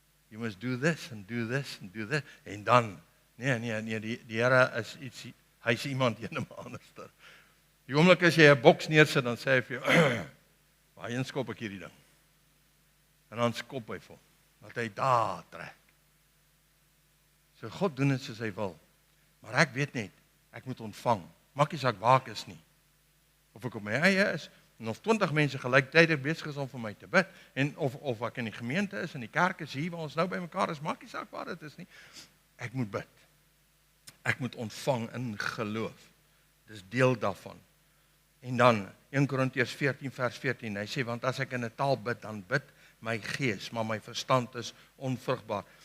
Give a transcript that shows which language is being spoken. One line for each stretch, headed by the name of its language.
English: You must do this,
Afrikaans: and do this, and do this, en dan, nee, die Here is iets, hy is iemand heeltemal anders. Die oomblik as jy 'n boks neersit, dan sê hy vir jou, waarheen skop ek hierdie ding? En dan skop hy vir hom, dat hy daar trek. So God doen dit soos hy wil. Maar ek weet net, ek moet ontvang. Maak nie saak waar ek is nie. Of ek op my eie is, en of 20 mense gelyktydig besig is om vir my te bid, en of ek in die gemeente is, en die kerk is hier, waar ons nou by mekaar is, maak nie saak waar dit is nie. Ek moet bid. Ek moet ontvang in geloof. Dis deel daarvan. En dan, 1 Korintiërs 14 vers 14, hy sê, want as ek in 'n taal bid, dan bid my gees, maar my verstand is onvrugbaar.